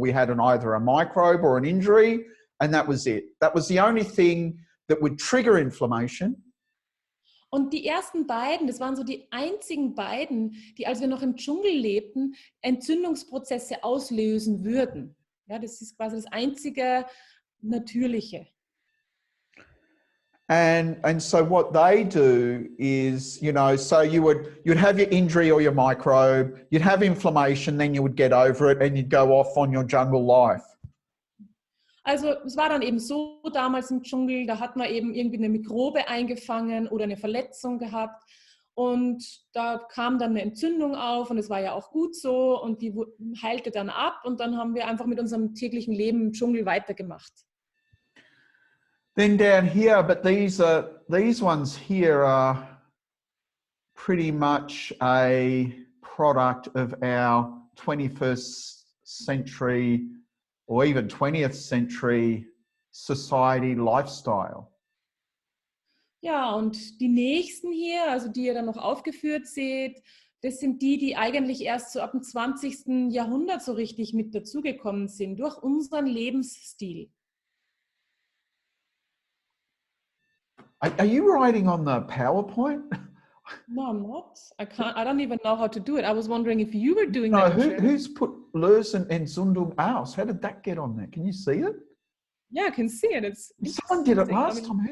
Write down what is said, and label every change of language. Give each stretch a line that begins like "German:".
English: We had either a microbe or an injury, and that was it. That was the only thing that would trigger inflammation.
German: und die ersten beiden, das waren so die einzigen beiden, die, als wir noch im Dschungel lebten, Entzündungsprozesse auslösen würden. Ja, das ist quasi das einzige Natürliche.
English: And so what they do is, you know, so you'd have your injury or your microbe, you'd have inflammation, then you would get over it and you'd go off on your jungle life.
German: Also es war dann eben so damals im Dschungel, da hat man eben irgendwie eine Mikrobe eingefangen oder eine Verletzung gehabt und da kam dann eine Entzündung auf und es war ja auch gut so und die heilte dann ab und dann haben wir einfach mit unserem täglichen Leben im Dschungel weitergemacht.
English: Then down here, but these ones here are pretty much a product of our 21st century or even 20th century society lifestyle.
German: Ja, und die nächsten hier, also die ihr dann noch aufgeführt seht, das sind die, die eigentlich erst so ab dem 20. Jahrhundert so richtig mit dazugekommen sind, durch unseren Lebensstil.
English: Are you writing on the PowerPoint? No, I'm not. I don't even know how to do it. I was wondering if you were doing No, that. who's put
German: lösen Entzündung aus?
English: How did that get on there? Can you see it? Yeah, I can see it. Someone did it last time.